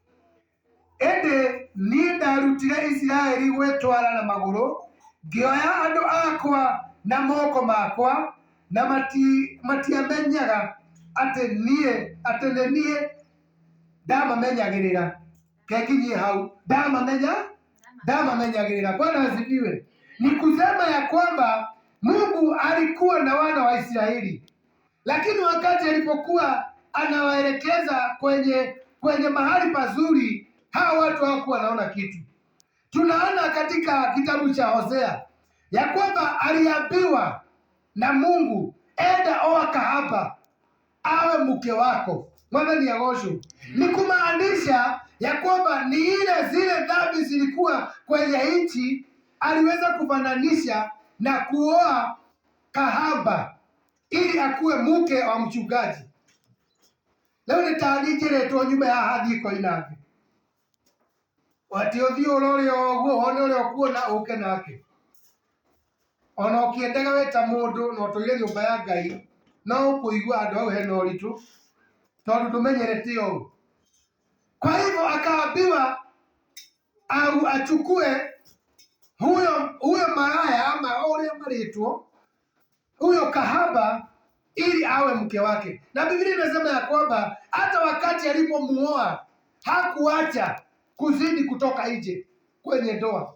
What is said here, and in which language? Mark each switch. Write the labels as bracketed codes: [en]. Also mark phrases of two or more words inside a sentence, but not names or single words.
[ki] Ĩndĩ niĩ ndarutire Isiraeli gwĩtwara na magũrũ, ngĩoya andũ akwa na moko makwa, na matiamenyaga atĩ nĩ niĩ ndamamenyagĩrĩra. Kekinyie hau, ndamamenyagĩrĩra. [sw] Bwana asifiwe. Ni kusema ya kwamba Mungu alikuwa na wana wa Israeli, lakini wakati alipokuwa anawaelekeza kwenye mahali pazuri, hawa watu hawakuwa wanaona kitu. Tunaona katika kitabu cha Hosea ya kwamba aliambiwa na Mungu, enda oa kahaba awe mke wako. [ki] Mwathani agocwo. [sw] Ni kumaanisha ya kwamba ni zile dhambi zilikuwa kwenye nchi, aliweza kufananisha na kuoa kahaba ili akuwe mke wa mchungaji. [ki] Leo nĩtaningĩrĩtwo nyume haha thiko inake, wati ũthiĩ ũrore ũguo wone ũrĩa ũkuona ũke nake. Ona ũkĩendaga weta mũndũ na ũtũire nyũmba ya Ngai, no ũkũigua andũ hau hena ũritũ tondũ ndũmenyerete ũũ. [sw] Kwa hivyo akaambiwa au achukue huyo maraya ama [ki] ũrĩa marĩtwo, [sw] huyo kahaba ili awe mke wake. Na Biblia inasema ya kwamba hata wakati alipomuoa hakuacha kuzidi kutoka nje kwenye ndoa.